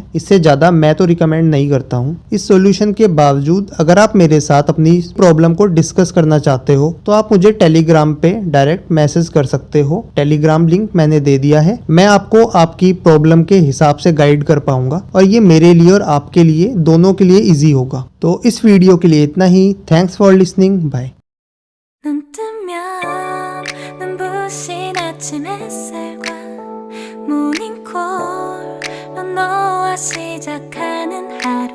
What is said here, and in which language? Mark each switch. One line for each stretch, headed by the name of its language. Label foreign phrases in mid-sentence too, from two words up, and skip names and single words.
Hindi: इससे ज्यादा मैं तो रिकमेंड नहीं करता हूँ। इस सॉल्यूशन के बावजूद अगर आप मेरे साथ अपनी प्रॉब्लम को डिस्कस करना चाहते हो तो आप मुझे टेलीग्राम पे
English: direct message
Hindi: कर सकते हो। टेलीग्राम लिंक मैंने दे दिया है। मैं आपको आपकी प्रॉब्लम के हिसाब से गाइड कर पाऊंगा और ये मेरे लिए और आपके लिए दोनों के लिए इजी होगा। तो इस वीडियो के लिए इतना ही।
English: Thanks for listening. Bye.
Korean: 눈 뜨면 눈부신 아침 햇살과 모닝콜로 너와 시작하는 하루